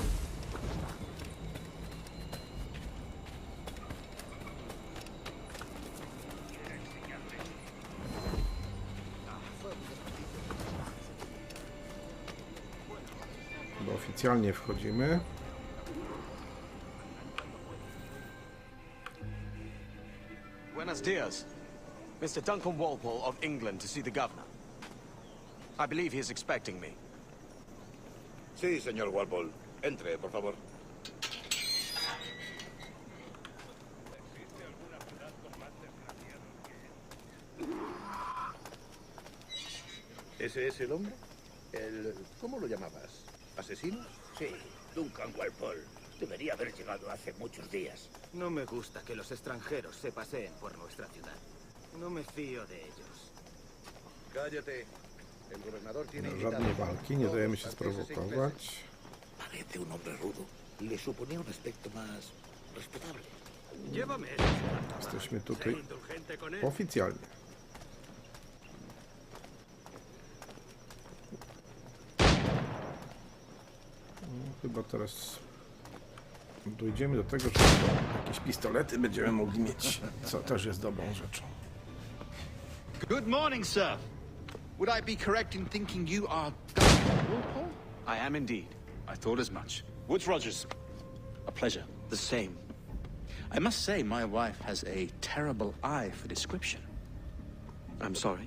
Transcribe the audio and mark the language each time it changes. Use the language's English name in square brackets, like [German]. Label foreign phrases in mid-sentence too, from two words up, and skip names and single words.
[Polish] Bo oficjalnie wchodzimy. [Spanish] Buenos dias. [English] Mr. Duncan Walpole of England to see the governor. I believe he is expecting me. [Spanish] Sí, señor Walpole. Entre, por favor. ¿Ese es el hombre? ¿Cómo lo llamabas? ¿Asesino? Sí, Duncan Walpole. Debería haber llegado hace muchos días. No me gusta que los extranjeros se paseen por nuestra ciudad. No me fío de ellos. Cállate. El gobernador tiene [Polish] Żadnej walki, nie dajemy się sprowokować. [Spanish] Parece un hombre rudo. Le suponía un aspecto más respetable. Llévame. [Polish] Jesteśmy [Spanish] Sé [Polish] tutaj [Spanish] indulgente con él. [Polish] oficjalnie. No, chyba teraz dojdziemy do tego, że jakieś pistolety będziemy mogli mieć, co też jest dobrą rzeczą. [English] Good morning, sir. Would I be correct in thinking you are Duncan Walpole? I am indeed. I thought as much. Woods Rogers. A pleasure. The same. I must say, my wife has a terrible eye for description. I'm sorry.